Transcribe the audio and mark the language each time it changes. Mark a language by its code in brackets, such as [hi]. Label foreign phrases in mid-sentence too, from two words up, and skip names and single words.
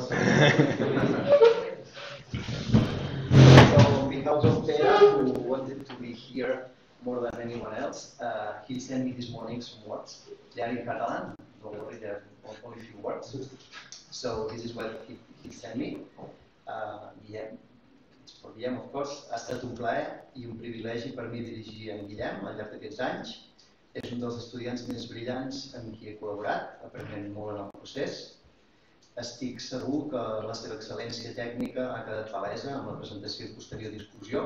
[en] So on behalf of Pere, who wanted to be here more than anyone else, he sent me this morning some words. They are in Catalan, don't worry, they are only a few words. So this is what he sent me. Guillem, it's for Guillem, of course. [ca] Ha estat un plaer i un privilegi per mi dirigir en Guillem al llarg d'aquests anys. És un dels estudiants més brillants amb qui he col·laborat, aprenent molt en el procés. Estic segur que la seva excel·lència tècnica ha quedat palesa amb la presentació i posterior discussió.